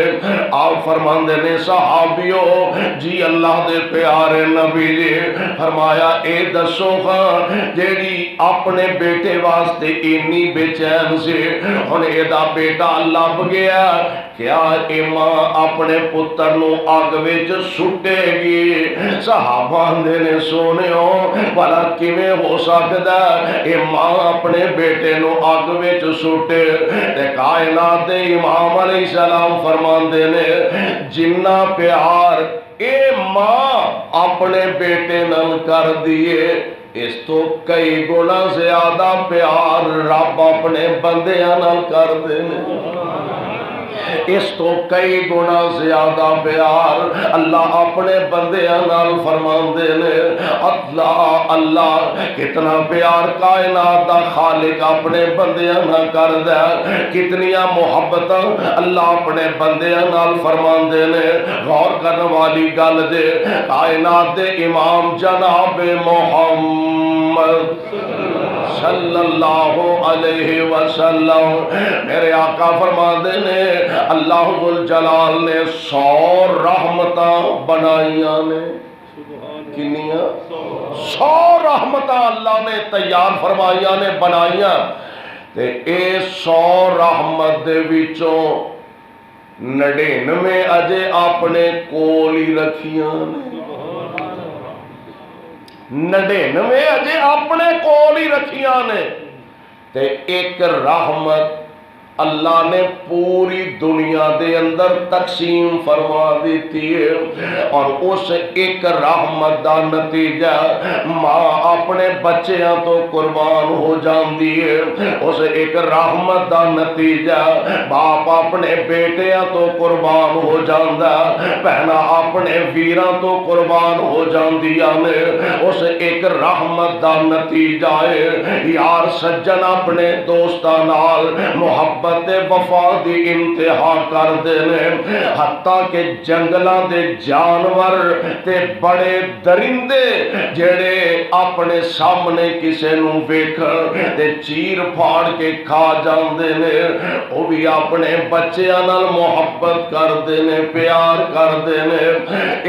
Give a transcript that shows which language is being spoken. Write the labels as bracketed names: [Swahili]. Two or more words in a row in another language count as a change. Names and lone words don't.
[Punjabi] آپ فرماندے نے صحابیو جی اللہ دے پیارے نبی جی، فرمایا اے دسو ہاں جیڑی اپنے بیٹے واسطے اتنی بے چین سے ہن ایدا بیٹا لب گیا، کیا اے ماں اپنے پتر نو اگ وچ سٹے گی؟ صحابہ نے سونیو بھلا کیویں ہو سکدا اے ماں اپنے بیٹے نو اگ وچ سٹے؟ تے کائنات دے امام [Arabic] علیہ السلام [Punjabi] فرماندے نے جنہ پیار اے ماں اپنے بیٹے نال کر دیے اس تو کئی گنا زیادہ پیار رب اپنے بندیاں نال کر دے، اس تو کئی گنا زیادہ پیار اللہ اپنے بندیاں نال فرماندے نے۔ اللہ اللہ کتنا پیار کائنات دا خالق اپنے بندیاں نال کردا ہے، کتنیاں محبتاں اللہ اپنے بندیاں نال فرماندے نے۔ غور کرنے والی گل دے کائنات دے امام جناب محمد [Arabic] صلی اللہ علیہ وسلم [Punjabi] میرے آقا فرماندے نے اللہ ذوالجلال نے 100 رحمتاں بنائیاں نے، کنیاں 100 رحمتاں اللہ نے تیار فرمائیاں نے بنائیاں، تے اے 100 رحمت دے وچوں 99 اجے اپنے کول ہی رکھیاں نے، 99 اجے اپنے کول ہی رکھیاں نے، تے ایک رحمت اللہ نے پوری دنیا دے اندر تقسیم فرما دیتی ہے، اور اس ایک رحمت دا نتیجہ ماں اپنے بچیاں تو قربان ہو جاندی ہے، اس ایک رحمت دا نتیجہ باپ اپنے بیٹیاں تو قربان ہو جاندا، بہنا اپنے ویراں تو قربان ہو جاندیاں نے، اس ایک رحمت دا نتیجہ ہے یار سجن اپنے دوستاں نال محبت وفا دی انتہا کر دینے، حتیٰ کہ جنگلاں دے جانور تے بڑے درندے جڑے اپنے سامنے کسے نو ویکھن تے چیر پھاڑ کے کھا جاندے نے، وہ بھی اپنے بچیاں نال محبت کر دینے، پیار کر دینے۔